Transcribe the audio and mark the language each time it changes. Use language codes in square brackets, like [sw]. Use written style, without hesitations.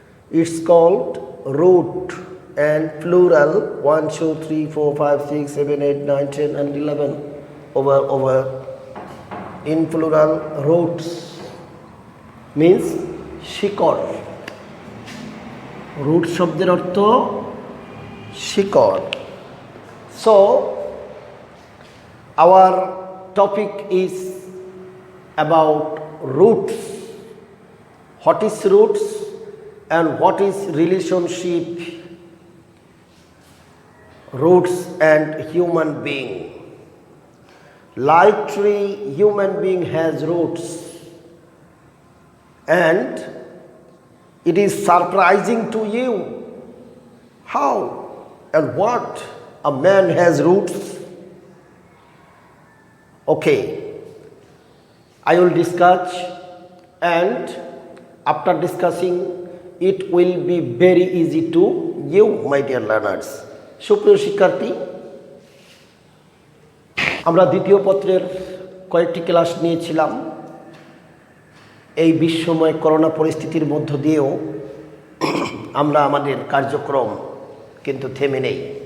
[en] It's called root, and plural 1, 2, 3, 4, 5, 6, 7, 8, 9, 10, and 11 over in plural roots means শিকড়. [bn] root শব্দের অর্থ শিকড়. [en] So our topic is about roots. What is roots and what is relationship roots and human being. Like tree, human being has roots, and it is surprising to you how and what a man has roots. Okay, I will discuss, and after discussing it will be very easy to you, my dear learners. [bn] সুপ্রিয় শিক্ষার্থী, আমরা দ্বিতীয় পত্রের কয়েকটি class নিয়েছিলাম। এই বিশ্বময় corona পরিস্থিতির মধ্য দিয়েও আমরা আমাদের কার্যক্রম কিন্তু থেমে নেই।